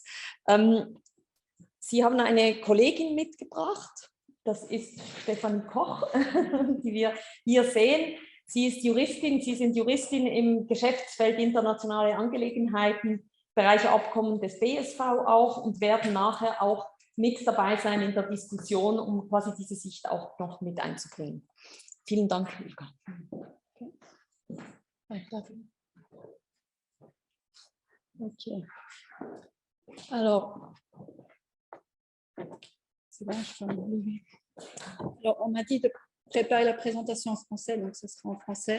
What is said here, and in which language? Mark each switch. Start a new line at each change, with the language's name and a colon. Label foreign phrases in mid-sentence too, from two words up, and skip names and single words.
German: Sie haben eine Kollegin mitgebracht, das ist Stefanie Koch, die wir hier sehen. Sie ist Juristin, Sie sind Juristin im Geschäftsfeld internationale Angelegenheiten, Bereich Abkommen des BSV auch und werden nachher auch mit dabei sein in der Diskussion, um quasi diese Sicht auch noch mit einzubringen. Vielen Dank, Ilka. Ok.
French: Alors, c'est bon, je peux me lever. Alors, on m'a dit de préparer la présentation en français, donc ce sera en français.